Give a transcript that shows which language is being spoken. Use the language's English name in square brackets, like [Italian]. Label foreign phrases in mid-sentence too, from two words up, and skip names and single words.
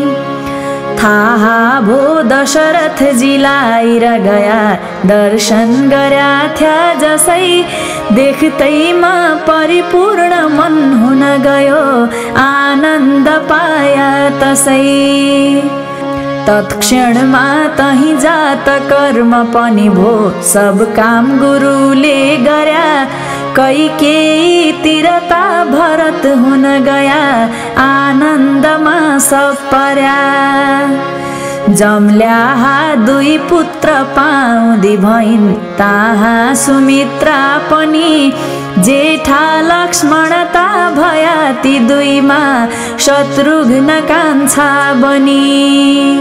[Nepali] थाहा भो दशरथजीलाई र गया दर्शन गर्या थ्या जसै देख्दैमा परिपूर्ण मन हुन गयो आनन्द पाया तसै। तत्क्षणमा तही जात कर्म पनि भो सब काम गुरुले गर्या कैकेयी तिरता भरत हुन गया आनन्दमा सब पर्या। जम्ल्या दुई पुत्र पाउँदी भइन् ताहाँ सुमित्रा पनि जेठा लक्ष्मणता भया ती दुईमा शत्रुघ्न कान्छा बनी।